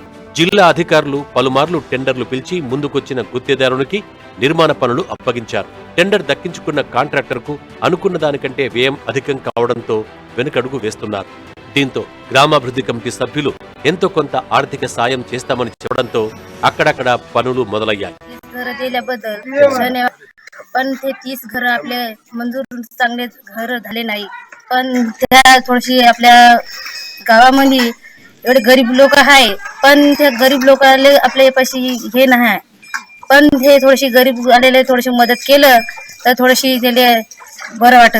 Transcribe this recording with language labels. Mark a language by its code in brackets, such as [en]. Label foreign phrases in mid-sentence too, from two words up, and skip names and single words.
[te] జిల్లా అధికారులు పలుమార్లు టెండర్లు పిలిచి ముందుకొచ్చిన గుత్తేదారునికి నిర్మాణ పనులు అప్పగించారు. టెండర్ దక్కించుకున్న కాంట్రాక్టర్కు అనుకున్న దానికంటే వ్యయం అధికం కావడంతో వెనుకడుగు వేస్తున్నారు. దీంతో గ్రామాభివృద్ధి కమిటీ సభ్యులు ఎంతో కొంత ఆర్థిక సాయం చేస్తామని చెప్పడంతో అక్కడక్కడ పనులు మొదలయ్యాయి. [mr] पण ते 30 घर आपले मंजूर चांगले घर झाले नाही. पण त्या थोडीशी आपल्या गावामध्ये एवढे गरीब लोक आहे, पण त्या गरीब लोकांना आपल्या पैसे हे नाही. पण हे थोडीशी गरीब आलेले थोडीशी मदत केलं तर थोडीशी त्याला बरं वाटन.